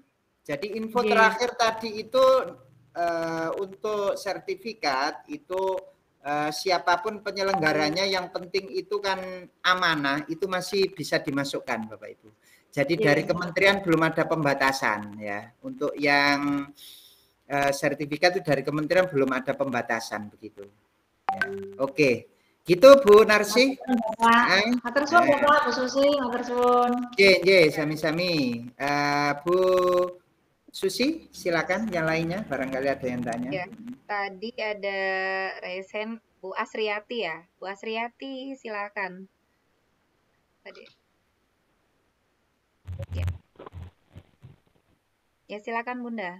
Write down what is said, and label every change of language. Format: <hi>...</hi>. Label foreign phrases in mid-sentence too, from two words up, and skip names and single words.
<id>Jadi info terakhir tadi itu untuk sertifikat itu siapapun penyelenggaranya yang penting itu kan amanah itu masih bisa dimasukkan Bapak Ibu. Jadi dari kementerian belum ada pembatasan ya. Untuk yang sertifikat itu dari kementerian belum ada pembatasan begitu. Ya. Oke. Gitu Bu Narsi.</id> <jv>Matur suwun Bapak, Bu Susi, matur suwun. Nggih, sami-sami. Bu Susi,</jv> <id>silakan yang lainnya, barangkali ada yang tanya. Ya, tadi ada resen Bu Asriati ya. Bu Asriati, silakan. Tadi. Ya, silakan Bunda.</id>